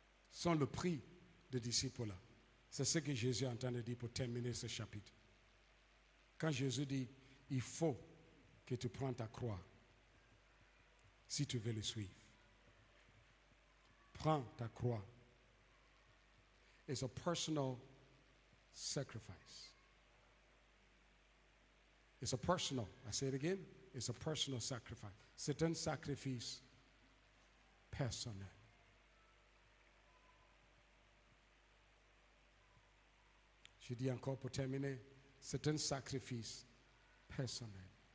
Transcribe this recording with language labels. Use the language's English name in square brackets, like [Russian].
[French] Sont le prix de disciple. C'est ce que Jésus est en train de dire pour terminer ce chapitre. Quand Jésus dit, il faut que tu prennes ta croix si tu veux le suivre. Prends ta croix. [English] It's a personal sacrifice. It's a personal, I say it again, it's a personal sacrifice. [French] C'est un sacrifice personnel. Je dis encore pour terminer, c'est un sacrifice personnel.